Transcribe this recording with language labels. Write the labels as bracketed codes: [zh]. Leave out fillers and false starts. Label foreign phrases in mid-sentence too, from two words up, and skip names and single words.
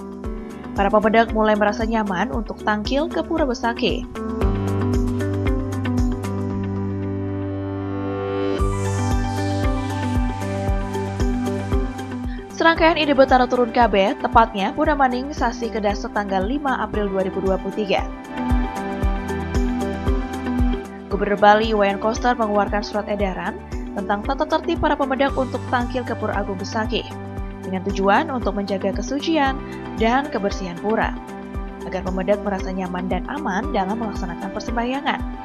[id] Para pemedek mulai merasa nyaman untuk tangkil ke Pura Besaki. Serangkaian Ide Betara turun KB, tepatnya Pura Maning Sasi Kedas tanggal 5 April 2023. Gubernur Bali Iwayan Koster mengeluarkan surat edaran tentang tata tertib para pemedek untuk tangkil ke Pura Agung Besaki, dengan tujuan untuk menjaga kesucian dan kebersihan pura, agar pemedek merasa nyaman dan aman dalam melaksanakan persembahyangan.